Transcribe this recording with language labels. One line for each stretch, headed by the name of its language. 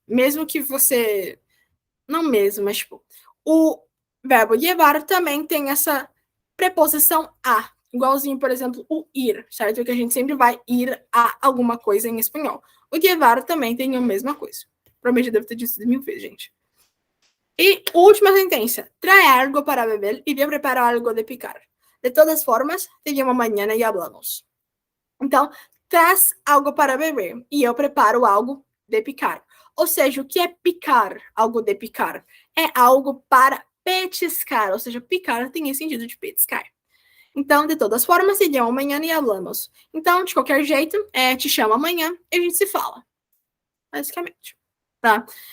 Portuguese: Mesmo que você. Não mesmo, mas tipo. O verbo llevar também tem essa preposição a. Igualzinho, por exemplo, o ir, certo? Que a gente sempre vai ir a alguma coisa em espanhol. O llevar também tem a mesma coisa. Provavelmente deve ter dito 1000 vezes, gente.
Spanish: E última sentencia. Trae algo para beber y yo preparo algo de picar. De todas formas, te llamo mañana y hablamos.
Portuguese: Então, traz algo para beber e eu preparo algo de picar. Ou seja, o que é picar? Algo de picar. É algo para petiscar. Ou seja, picar tem esse sentido de petiscar. Então,
Spanish: de todas formas, te llamo
Portuguese: amanhã e
Spanish: hablamos.
Portuguese: Então, de qualquer jeito, te chamo amanhã e a gente se fala. Basicamente. Tá?